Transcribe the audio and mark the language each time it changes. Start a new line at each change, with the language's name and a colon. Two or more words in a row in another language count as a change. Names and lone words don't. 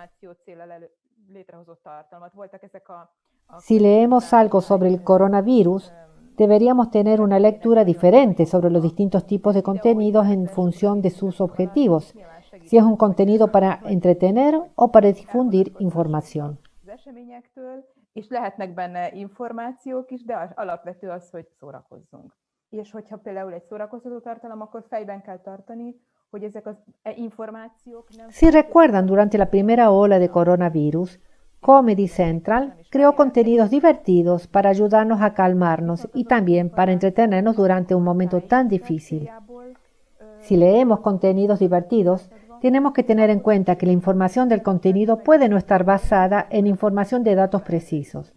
Spanish: Si leemos algo sobre el coronavirus, deberíamos tener una lectura diferente sobre los distintos tipos de contenidos en función de sus objetivos, si es un contenido para entretener o para difundir información.
Hungarian: és lehetnek benne információk is, de alapvető az, hogy szórakozzunk. És hogyha például egy szórakoztató tartalom, akkor fejben kell tartani, hogy ezek az információk nem...
Spanish: Si recuerdan, durante la primera ola de coronavirus, Comedy Central creó contenidos divertidos para ayudarnos a calmarnos y también para entretenernos durante un momento tan difícil. Si leemos contenidos divertidos, tenemos que tener en cuenta que la información del contenido puede no estar basada en información de datos precisos.